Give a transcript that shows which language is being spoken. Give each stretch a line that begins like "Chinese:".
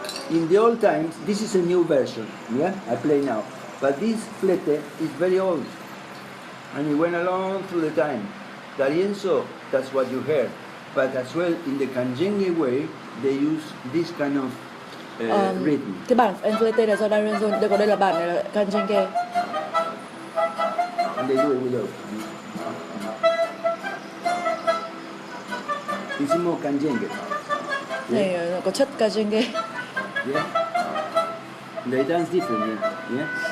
English: In the old times, this is a new version, yeah, I play now. But this flete is very old, and it went along through the time. D'Arienzo, that's what you heard. But as well, in the Kanjenge way, they use this kind of rhythm.
Vietnamese: cái bản Enflete là do D'Arienzo, đây còn đây là bản này là Kanjenge.
English: And they do it with This is more Kanjenge.
Vietnamese: Này có chất Kanjenge.
English: Yeah. They dance different, yeah.